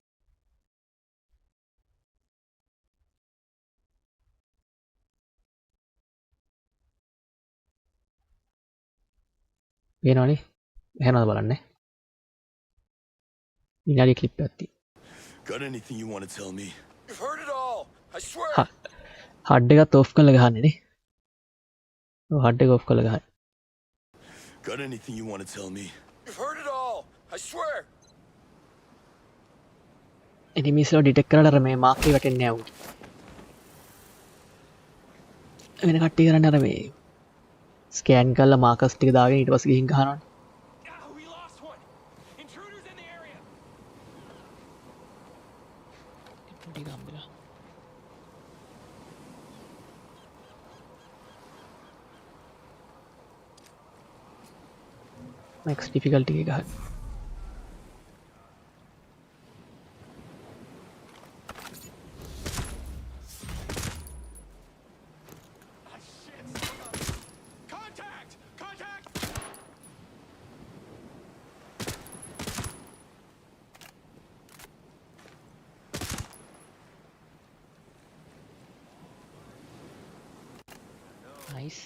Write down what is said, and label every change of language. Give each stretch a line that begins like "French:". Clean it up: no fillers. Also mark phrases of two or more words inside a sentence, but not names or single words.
Sinhala: වෙනවනේ එහෙනම් බලන්න විනාඩි ක්ලිප් එකක් තියෙනවා.
English: Got anything you want to tell me? You've heard it all. I swear.
Sinhala: හඩ් එකත් ඕෆ් කරලා ගහන්නේ නේ. ඔව් හඩ් එක ඕෆ් කරලා ගහන්න.
English: Got anything you want to tell me? You've heard it all. I swear.
Sinhala: එනිමීස් ලා ඩිටෙක්ට් කරලා අර මේ මාක් එක වැටෙන්නේ නැහැ උන්. වෙන කට්ටිය කරන්නේ අර මේ ස්කෑන් කරලා මාකස් ටික දාගෙන ඊට පස්සේ ගිහින් ගහනවනේ.
English: We lost one. Intruders in the area.
Sinhala: පොඩි ගම්බලා.
English: max difficulty
Sinhala: එක ගහන්න.
English: Contact! Contact! nice.